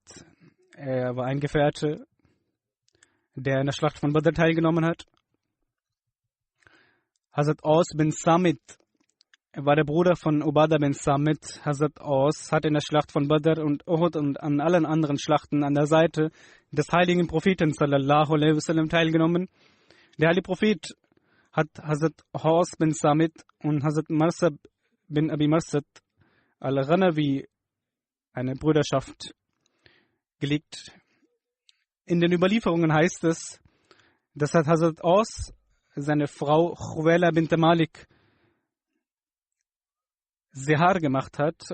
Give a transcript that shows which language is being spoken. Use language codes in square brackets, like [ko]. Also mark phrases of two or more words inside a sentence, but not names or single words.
[de] Er war ein Gefährte, der in der Schlacht von Badr teilgenommen hat. Hazrat Aus bin Samit war der Bruder von Ubadah bin Samit. Hazrat Aus hat in der Schlacht von Badr und Uhud und an allen anderen Schlachten an der Seite des heiligen Propheten [ar] صلى الله عليه وسلم [de] teilgenommen. Der heilige Prophet hat Hazrat Aus bin Samit und Hazrat Marsab bin Abi Marsad al-Ghanawi eine Brüderschaft gelegt. In den Überlieferungen heißt es, dass Hazrat Aus seine Frau Khuwaila bint Malik Sihar gemacht hat.